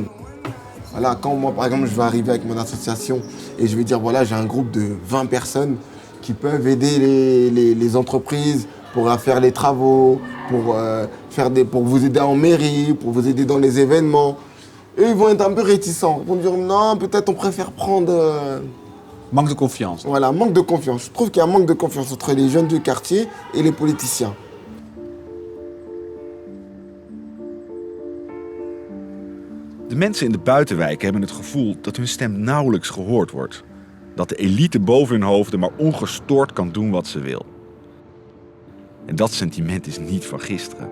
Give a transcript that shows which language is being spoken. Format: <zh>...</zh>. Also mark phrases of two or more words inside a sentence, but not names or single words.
<fr>Voilà, quand moi, par exemple, je vais arriver avec mon association et je vais dire, voilà, j'ai un groupe de 20 personnes qui peuvent aider les entreprises pour faire les travaux, pour vous aider en mairie, pour vous aider dans les événements. Eux, ils vont être un peu réticents. Ils vont dire, non, peut-être on préfère prendre... Manque de confiance. Voilà, manque de confiance. Je trouve qu'il y a un manque de confiance entre les jeunes du quartier et les politiciens.</fr> <nl>De mensen in de buitenwijk hebben het gevoel dat hun stem nauwelijks gehoord wordt. Dat de elite boven hun hoofden maar ongestoord kan doen wat ze wil. En dat sentiment is niet van gisteren.</nl>